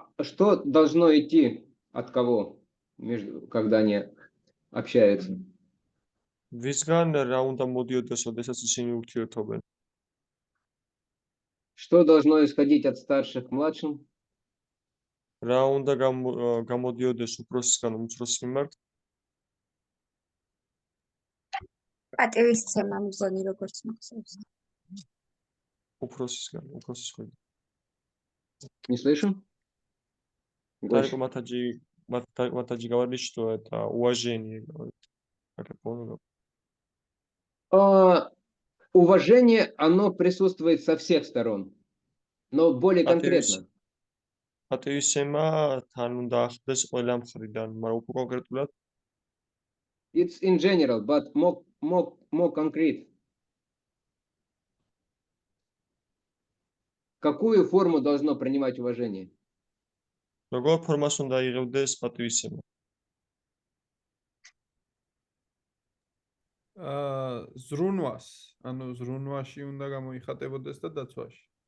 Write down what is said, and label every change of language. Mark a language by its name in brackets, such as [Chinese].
[Russian] Что должно идти от кого, когда они общаются? [Georgian] ვისგან რა უნდა მოდიოდეს, ოდესაც ისინი ურთიერთობენ? [Russian] Что должно исходить от старших к младшим? [Georgian] რა უნდა გამოდიოდეს უფროსისგან უმცროსის მიმართ? პატივისცემა მგონი როგორც მახსოვს. უფროსის ხვედრი. [Russian] Не слышу? Только матаджи говорит, что это уважение. Как я понял. Уважение, оно присутствует со всех сторон, но более конкретно. [Georgian] პატივისცემა თან უნდა ახდეს ყველა მხრიდან, მაგრამ უფრო კონკრეტულად [English] It's in general, but more concrete. [Russian] Какую форму должно принимать уважение? [Georgian] როგორ ფორმას უნდა იღებდეს პატივისცემა? ზრუნვას, ანუ ზრუნვაში უნდა გამოიხატებოდეს და дацвაში.